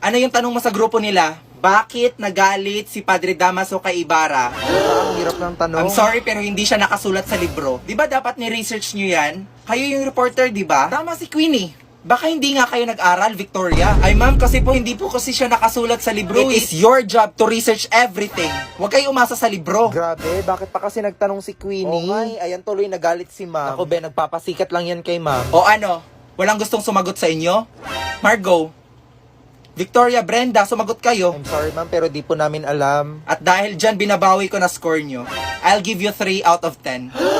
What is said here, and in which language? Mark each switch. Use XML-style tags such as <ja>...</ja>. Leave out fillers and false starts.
<tl>Ano yung tanong mo sa grupo nila? Bakit nagalit si Padre Damaso kay Ibarra? Ang hirap ng tanong.</tl> <en>I'm sorry</en> <tl>pero hindi siya nakasulat sa libro. Di ba dapat ni-research nyo yan? Kayo yung reporter, di ba? Tama si Queenie. Baka hindi nga kayo nag-aral, Victoria. Ay ma'am, kasi po hindi po kasi siya nakasulat sa libro.</tl> <en>It is your job to research everything.</en> <tl>Huwag kayo umasa sa libro. Grabe, bakit pa kasi nagtanong si Queenie? Ayan tuloy nagalit si ma'am. Ako be, nagpapasikat lang yan kay ma'am. O ano? Walang gustong sumagot sa inyo? Margo, Victoria, Brenda, sumagot kayo.</tl> <en>I'm sorry</en> <tl>ma'am, pero di po namin alam. At dahil dyan, binabawi ko na score nyo.</tl> <en>I'll give you 3 out of 10.</en>